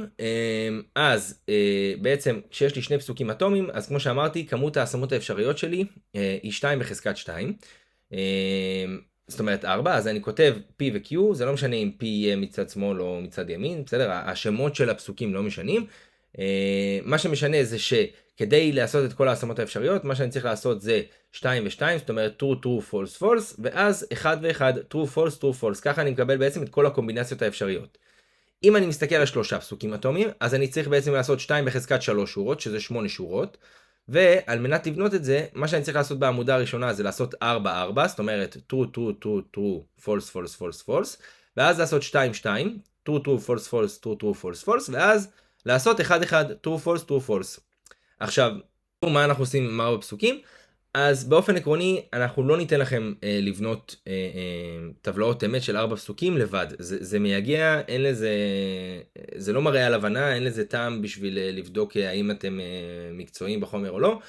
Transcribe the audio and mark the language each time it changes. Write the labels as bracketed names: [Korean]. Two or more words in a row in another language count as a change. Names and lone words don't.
[Hebrew] אז בעצם כשיש לי שני פסוקים אטומיים, אז כמו שאמרתי, כמות ההשמות האפשריות שלי היא 2 בחזקת 2. זאת אומרת 4, אז אני כותב P ו-Q, זה לא משנה אם P יהיה מצד שמאל או מצד ימין, בסדר? השמות של הפסוקים לא משנים. מה שמשנה זה שכדי לעשות את כל ההשמות האפשריות, מה שאני צריך לעשות זה 2 ו-2, זאת אומרת [English] true, true, false, false, [Hebrew] ואז 1 ו-1, [English] true, false, true, false. [Hebrew] ככה אני מקבל בעצם את כל הקומבינציות האפשריות. אם אני מסתכל על 3 פסוקים אטומיים, אז אני צריך בעצם לעשות 2 בחזקת 3 שורות, שזה 8 שורות, ועל מנת לבנות את זה, מה שאני צריך לעשות בעמודה הראשונה זה לעשות 4, 4, זאת אומרת [English] true, true, true, true, false, false, false, false, [Hebrew] ואז לעשות 2, 2, [English] true, true, false, false, true, true, false, false, [Hebrew] ואז לעשות 1, 1, [English] true, false, true, false. [Hebrew] עכשיו, מה אנחנו עושים עם 4 פסוקים? אז באופן עקרוני, אנחנו לא ניתן לכם לבנות טבלאות אמת של 4 פסוקים לבד. זה מייגע, אין לזה, זה לא מראה על הבנה, אין לזה טעם בשביל לבדוק האם אתם מקצועיים בחומר או לא.